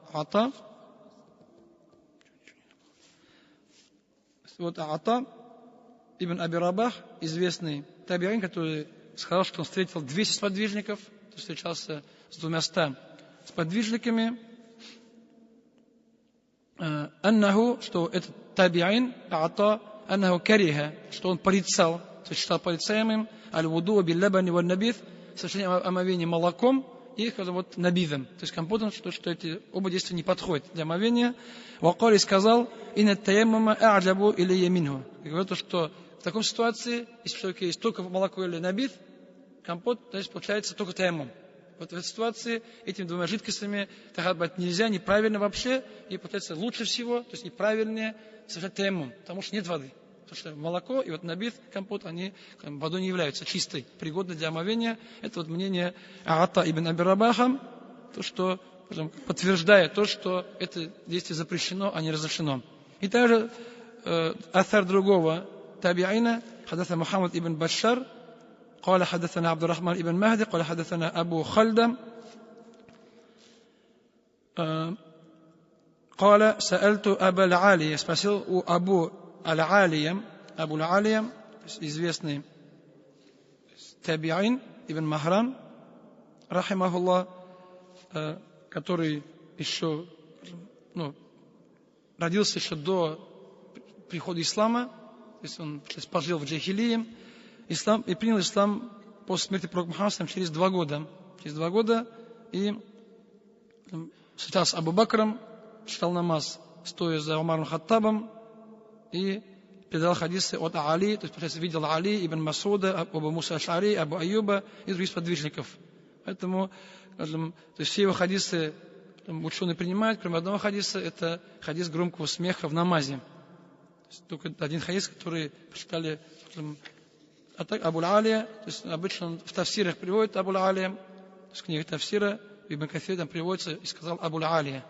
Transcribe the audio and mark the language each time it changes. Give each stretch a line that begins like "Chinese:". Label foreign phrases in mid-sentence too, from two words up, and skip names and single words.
Russian: Вот Ата ибн Аби Рабах, известный табиин, который сказал, что он встретил 200 сподвижников, то есть встречался с 200 сподвижниками, аннаху, что этот табиин, Ата,
Arabic: أنه كره,
Russian: что он порицал, то есть считал порицаемым,
Arabic: الوضوء باللبن والنبيذ,
Russian: совершение омовения молоком и вот набидом, то есть компотом, что эти оба действия не подходят для омовения. Вакали сказал,
Arabic: إن التيمم أعجب إلي منه.
Russian: Говорит, что в такой ситуации, если у человека есть только молоко или набид, компот, то есть получается только таяммум. Вот в этой ситуации этими двумя жидкостями тахаббат нельзя, неправильно вообще, и получается лучше всего, то есть и правильнее совершать таяммум, потому что нет воды. Потому что молоко и вот набид, компот, они водой не являются чистой, пригодной для омовения. Это вот мнение Ата ибн Аби Рабаха, то, что подтверждает то, что это действие запрещено, а не разрешено. И также аthар другого табиина,
Arabic: хадатha Мухаммад ибн Башар, قال حدثنا عبد الرحمن ابن مهدي قال حدثنا أبو خلدم قال سألت أبا العالية,
Russian: спросил у Абу Аль-Алия, известный табиин ибн Махран, рахимахуллах, который еще, родился еще до прихода ислама, то есть он пожил в джахилии, и принял ислам после смерти пророка Мухаммада через 2 года. Через 2 года и встречался с Абу Бакром, читал намаз, стоя за Умаром Хаттабом, и передал хадисы от Али, то есть, получается, видел Али, Ибн Масуда, Абу Муса Аш'ари, Абу Аюба и других сподвижников. Поэтому, скажем, то есть все его хадисы ученые принимают, кроме одного хадиса, это хадис громкого смеха в намазе. То есть, только один хадис, который прочитали, скажем, а так Абу Алия, то есть обычно он в тафсирах приводит Абу Алия, то есть в книге тафсира, Ибн Кафир там приводится и сказал Абу Алия.